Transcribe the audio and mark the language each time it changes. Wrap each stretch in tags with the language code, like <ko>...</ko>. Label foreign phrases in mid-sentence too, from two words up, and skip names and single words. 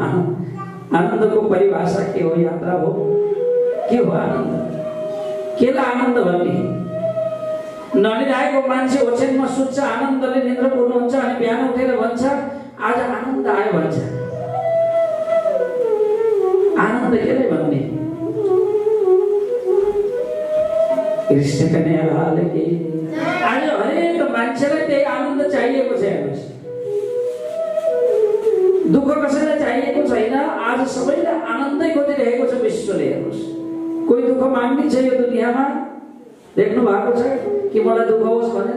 <ne>आनन्दको परिभाषा के हो? यात्रा हो। के हो आनन्द? केलाई आनन्द भन्ने? नलिरहेको मान्छे ओछ्यानमा सुत्छ, आनन्दले निन्द्रापूर्ण हुन्छ, अनि बिहान उठेर भन्छ आज आनन्द आयो भन्छ। आनन्द केलाई भन्ने?</ne> <hi>कृष्ण कन्हैया लाल की।</hi> <ne>आज हरेक मान्छेलाई त्यही आनन्द चाहिएको छ। हेर्नुहोस्, दुःख कसैलाई चाहिएको आज सबैले आनन्दै खोजिरहेको छ विश्वले। हेर्नुहोस्, कोही दुःख माग्ने छ यो दुनियाँमा, देख्नु भएको छ कि मलाई दुःख होस् भनेर?</ne>